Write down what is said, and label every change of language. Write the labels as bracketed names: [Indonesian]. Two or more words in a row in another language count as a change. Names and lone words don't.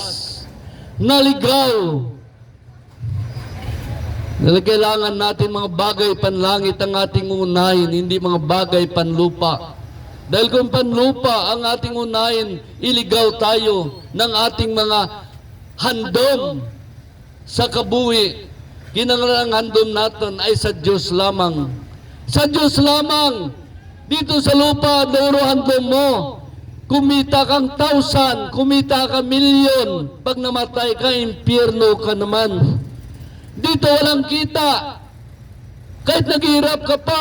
[Filipino] Naligaw. Kailangan natin mga bagay panlangit ang ating unahin, hindi mga bagay panlupa. Dahil kung panlupa ang ating unahin, iligaw tayo ng ating mga [Hiligaynon] handom sa kabuhi. [Filipino] Kinanglan handom natin ay sa Diyos lamang. Sa Diyos lamang. Dito sa lupa, duro handom mo. Kumita kang 1,000, kumita ka milyon. Pag namatay ka, impyerno ka naman. Dito walang kita. Kahit naghihirap ka pa.